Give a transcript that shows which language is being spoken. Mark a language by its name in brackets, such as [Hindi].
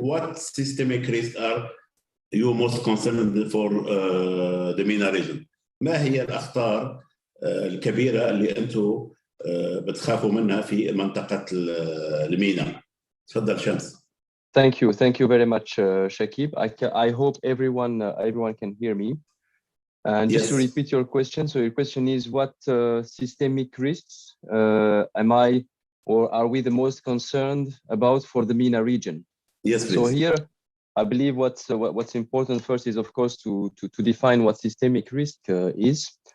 [English] what systemic risks are you most concerned for the MENA region? [Arabic] ما هي الأخطار الكبيرة اللي أنتم بتخافوا منها في منطقة المينا؟ تفضل شمس. [English] Thank you very much, Shakib. I hope everyone can hear me. And just to repeat your question, so your question is what systemic risks am I or are we the most concerned about for the MENA region? Yes, please. So here, I believe what's important first is, of course, to define what systemic risk is.